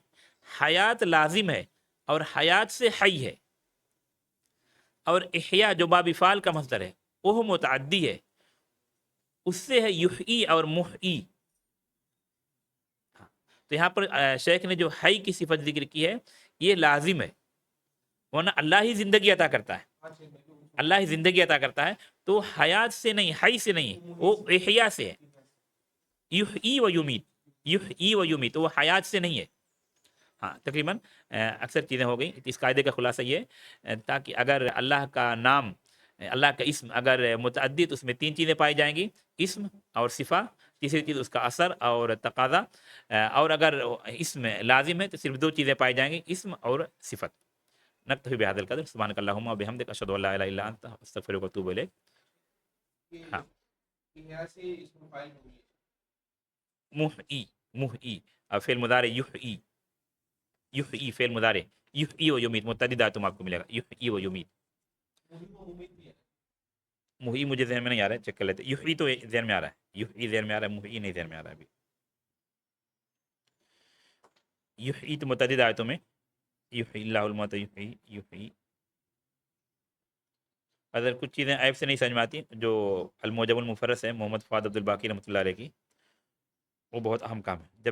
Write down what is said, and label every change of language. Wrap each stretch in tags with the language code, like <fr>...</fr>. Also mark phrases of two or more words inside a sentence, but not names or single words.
<ur>حیات لازم ہے اور حیات سے حی ہے، اور احیا جو باب فعل کا مصدر ہے وہ متعدی ہے، اس سے ہے یحیی اور محیی. تو یہاں پر شیخ نے جو حی کی صفت ذکر کی ہے یہ لازم ہے، ورنہ اللہ ہی زندگی عطا کرتا ہے، اللہ ہی زندگی عطا کرتا ہے. تو حیات سے نہیں، حی سے نہیں، وہ احیا سے ہے.</ur> <ar>یحیی و یمیت، یحیی و یمیت، وہ حیات سے نہیں ہے.</ar> <ur>ہاں تقریباً اکثر چیزیں ہو گئیں. اس قاعدے کا خلاصہ یہ ہے تاکہ اگر اللہ کا نام، اللہ کا اسم اگر متعدی تو اس میں تین چیزیں پائی جائیں گی، اسم اور صفہ، تیسری چیز اس کا اثر اور تقاضا. اور اگر اسم لازم ہے تو صرف دو چیزیں پائی جائیں گی، اسم اور صفت.</ur> <ar>نکتفی بہذا القدر. سبحانک اللہم و بحمدک، اشہد ان لا الہ الا انت، استغفرک و اتوب الیک.</ar> <ur>ہاں احیا سے اسم فاعل ہو گیا. محیی، محیی اور فعل مضارع یحیی، یحیی فعل مضارع،</ur> <ar>یحیی و یمیت</ar> <ur>متعدد آیتوں میں آپ کو ملے گا</ur> <ar>یحیی و یمیت. محیی و ممیت</ar> <ur>بھی ہے. محیی مجھے ذہن میں نہیں آ رہا ہے، چیک کر لیتے. یحیی تو ذہن میں آ رہا ہے، یحیی ذہن میں آ رہا ہے، محیی نہیں ذہن میں آ رہا ہے ابھی.</ur> <ar>یحیی</ar> <ur>تو متعدد آیتوں میں،</ur> <ar>یحیی اللہ الموت یحیی، یحیی.</ar> <ur>اگر کچھ چیزیں عیب سے نہیں سمجھ میں آتی، جو</ur> <ar>الموجب المفرس</ar> <ur>ہے محمد فؤاد عبد الباقی</ur> <ar>رحمۃ اللہ علیہ</ar> <ur>کی، وہ بہت اہم کام ہے.</ur>